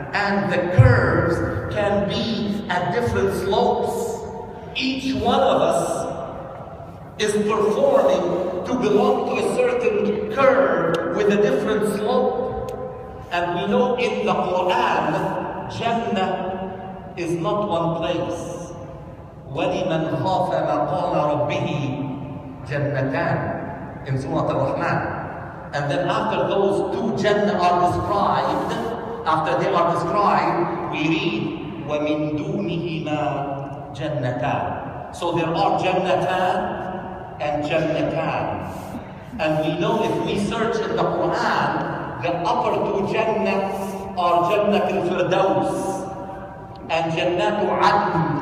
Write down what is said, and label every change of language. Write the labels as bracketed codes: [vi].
[en] And the curves can be at different slopes. Each one of us is performing to belong to a certain curve with a different slope. And we know in the Quran, Jannah is not one place. [ar] وَلِمَنْ خَافَ مَقَامَ رَبِّهِ جَنَّتَانِ [en] in Surah Al-Rahman. And then after those two Jannah are described, after they are described, we read [ar] وَمِن دُونِهِمَا جَنَّتَانِ. [en] So there are Jannatan and Jannatan. And we know if we search in the Quran, the upper two Jannah are Jannat al-Firdaus and Jannat al-Adn.